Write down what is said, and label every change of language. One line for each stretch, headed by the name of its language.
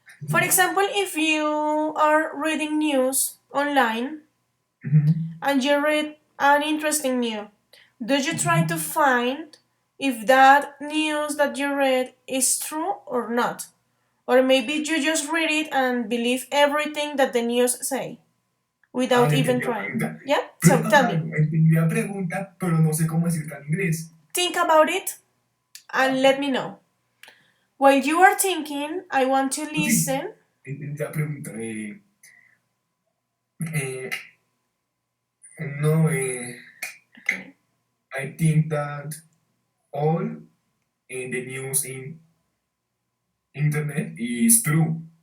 English: For example, if you are reading news online and you read an interesting news, do you try to find if that news that you read is true or not? Or maybe you just read it and believe everything that the news say without even trying. Yeah? So tell me.
Spanish: Entendí la pregunta, pero no sé cómo decirla en inglés.
English: Think about it and let me know. While you are thinking, I want to listen.
Spanish: Entendí la pregunta. No,
English: Okay. I think that all in the news in internet is true.